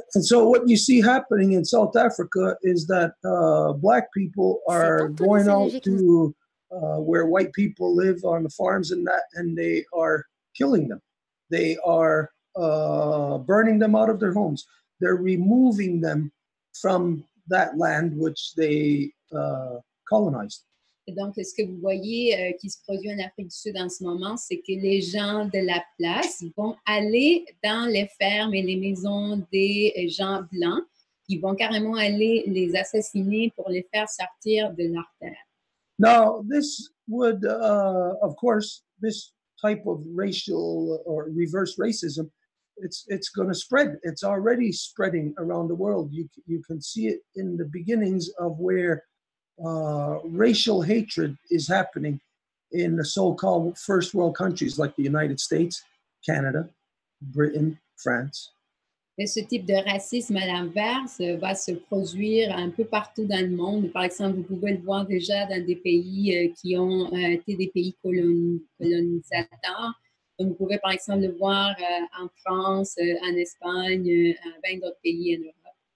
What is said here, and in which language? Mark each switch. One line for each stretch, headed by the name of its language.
English: And so what you see happening in South Africa is that black people are going out to where white people live on the farms and they are killing them. They are burning them out of their homes. They're removing them from that land which they colonized.
French: Et donc, ce que vous voyez qui se produit en Afrique du Sud en ce moment, c'est que les gens de la place vont aller dans les fermes et les maisons des gens blancs, qui vont carrément aller les assassiner pour les faire sortir de leur terre.
English: Now, this would, of course, this type of racial or reverse racism, it's going to spread. It's already spreading around the world. You can see it in the beginnings of where racial hatred is happening in the so-called first world countries like the United States, Canada, Britain, France.
French: Et ce type de racisme à l'inverse va se produire un peu partout dans le monde. Par exemple, vous pouvez le voir déjà dans des pays qui ont été des pays colonisateurs. Donc, vous pouvez par exemple le voir en France, en Espagne, dans d'autres pays en Europe.